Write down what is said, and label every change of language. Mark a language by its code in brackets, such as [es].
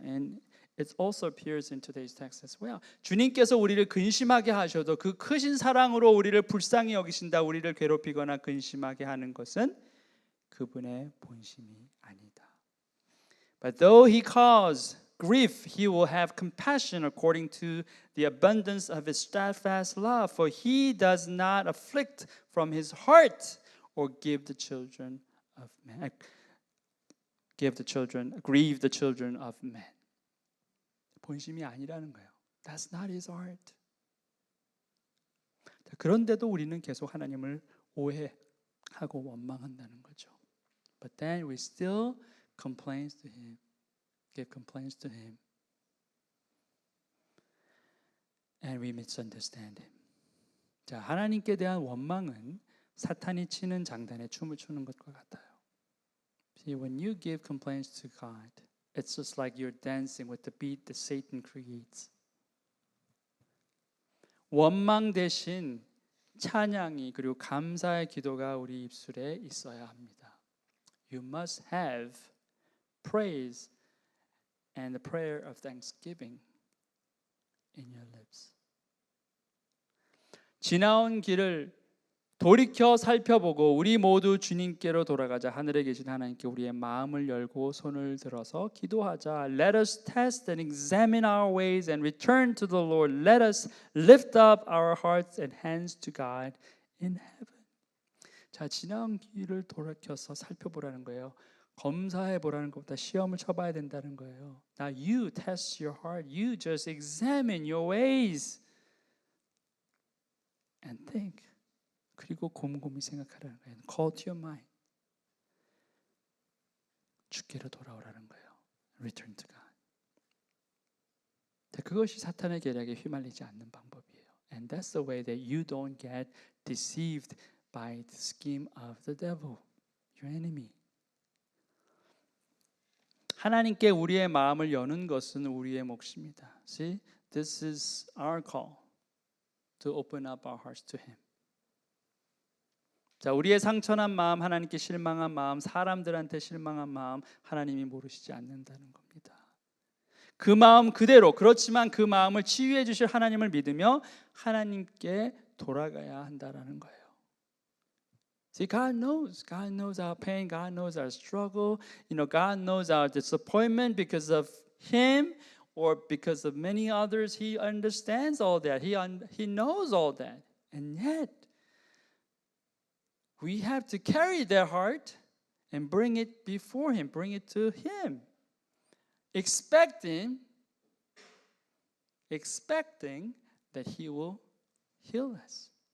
[en] And it also appears in today's text as well. [ko] 주님께서 우리를 근심하게 하셔도 그 크신 사랑으로 우리를 불쌍히 여기신다. 우리를 괴롭히거나 근심하게 하는 것은 그분의 본심이 아니다. [en] But though he cause grief, he will have compassion according to the abundance of his steadfast love. For he does not afflict from his heart or grieve the children of men. [ko] 본심이 아니라는 거예요. [en] That's not his heart. [ko] 그런데도 우리는 계속 하나님을 오해하고 원망한다는 거죠. [en] But then we still complains to him. Give complaints to him. And we misunderstand him. [ko] 자, 하나님께 대한 원망은 사탄이 치는 장단에 춤을 추는 것과 같아요. [en] See, when you give complaints to God, it's just like you're dancing with the beat that Satan creates. [ko] 원망 대신 찬양이 그리고 감사의 기도가 우리 입술에 있어야 합니다. [en] You must have praise and the prayer of thanksgiving in your lips. [ko] 지나온 길을 돌이켜 살펴보고 우리 모두 주님께로 돌아가자. 하늘에 계신 하나님께 우리의 마음을 열고 손을 들어서 기도하자. [en] Let us test and examine our ways and return to the Lord. Let us lift up our hearts and hands to God in heaven. [ko] 자, 지나온 길을 돌이켜서 살펴보라는 거예요. 검사해 보라는 것보다 시험을 쳐봐야 된다는 거예요. [en] Now you test your heart. You just examine your ways and think. [ko] 그리고 곰곰이 생각하라는 거예요. [en] Call to your mind. [ko] 주께로 돌아오라는 거예요. [en] Return to God. [ko] 그것이 사탄의 계략에 휘말리지 않는 방법이에요. [en] And that's the way that you don't get deceived by the scheme of the devil, your enemy. [ko] 하나님께 우리의 마음을 여는 것은 우리의 몫입니다. [en] See, this is our call to open up our hearts to Him. [ko] 자, 우리의 상처난 마음, 하나님께 실망한 마음, 사람들한테 실망한 마음, 하나님이 모르시지 않는다는 겁니다. 그 마음 그대로, 그렇지만 그 마음을 치유해 주실 하나님을 믿으며 하나님께 돌아가야 한다라는 거예요. [en] See, God knows our pain, God knows our struggle. God knows our disappointment because of Him or because of many others. He understands all that. He knows all that. And yet, we have to carry their heart and bring it before Him, bring it to Him, expecting that He will heal us.